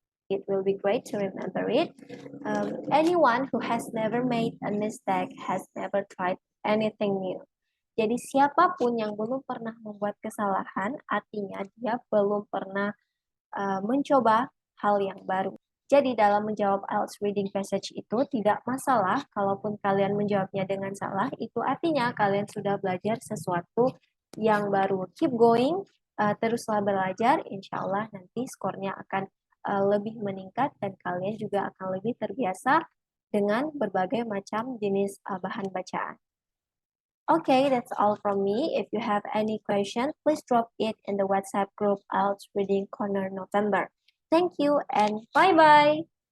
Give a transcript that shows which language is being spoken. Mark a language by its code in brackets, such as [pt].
[en] It will be great to remember it. Anyone who has never made a mistake has never tried anything new. [id] Jadi siapapun yang belum pernah membuat kesalahan, artinya dia belum pernah mencoba hal yang baru. Jadi dalam menjawab IELTS reading passage itu tidak masalah, kalaupun kalian menjawabnya dengan salah, itu artinya kalian sudah belajar sesuatu yang baru. [en] Keep going, [id] teruslah belajar, insya Allah nanti skornya akan lebih meningkat dan kalian juga akan lebih terbiasa dengan berbagai macam jenis bahan bacaan. [en] Okay, that's all from me. If you have any question, please drop it in the WhatsApp group IELTS Reading Corner November. Thank you and bye-bye.